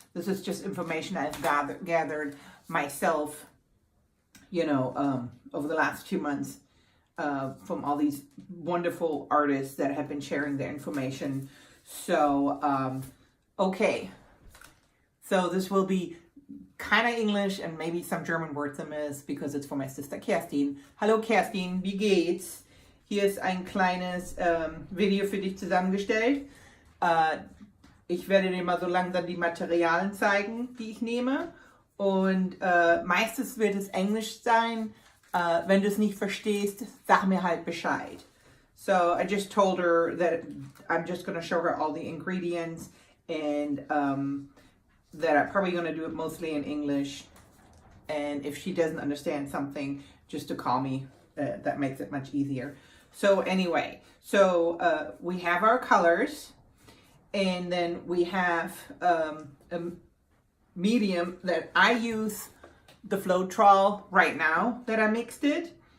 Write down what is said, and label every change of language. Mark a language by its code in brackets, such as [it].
[en] This is just information I've gathered myself, over the last 2 months from all these wonderful artists that have been sharing their information. So, okay. So this will be kind of English and maybe some German words in this because it's for my sister Kerstin. [de] Hallo Kerstin, wie geht's? Hier ist ein kleines Video für dich zusammengestellt. Ich werde dir mal so langsam die Materialien zeigen, die ich nehme. Und meistens wird es Englisch sein. Wenn du es nicht verstehst, sag mir halt Bescheid. [en] So I just told her that I'm just going to show her all the ingredients and that I'm probably going to do it mostly in English. And if she doesn't understand something, just to call me. That makes it much easier. So anyway, we have our colors, and then we have a medium that I use, the Floetrol right now that I mixed it.